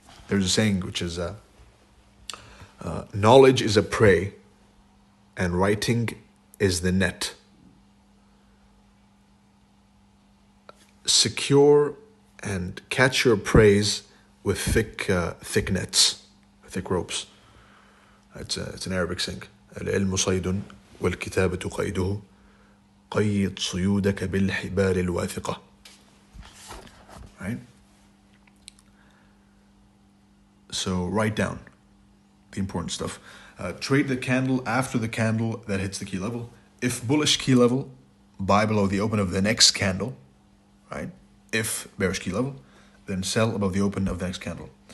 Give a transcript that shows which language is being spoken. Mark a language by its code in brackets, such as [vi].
[en] There's a saying which is, knowledge is a prey and writing is the net. Secure and catch your prey with thick nets, thick ropes. It's an Arabic saying. [ar] العلم صيد والكتابة قيده قيد صيودك بالحبال الواثقة. [en] Right? So write down the important stuff. Trade the candle after the candle that hits the key level. If bullish key level, buy below the open of the next candle. Right? If bearish key level, then sell above the open of the next candle.